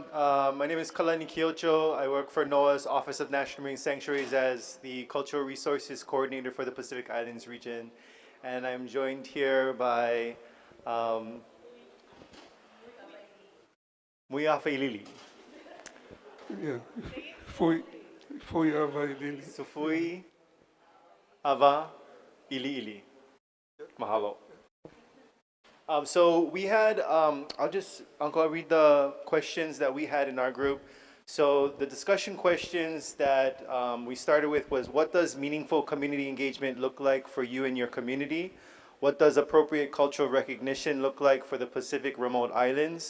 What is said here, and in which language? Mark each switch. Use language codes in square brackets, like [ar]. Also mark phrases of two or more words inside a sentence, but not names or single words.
[en] My name is Kalani Kyocho. I work for NOAA's Office of National Marine Sanctuaries as the Cultural Resources Coordinator for the Pacific Islands region. And I'm joined here by Muiafailili. Yeah, foi ava ilili. Sufui Ava Ili Ili. Mahalo. So we had, Uncle, I'll read the questions that we had in our group. So the discussion questions that we started with was, what does meaningful community engagement look like for you and your community? What does appropriate cultural recognition look like for the Pacific remote islands?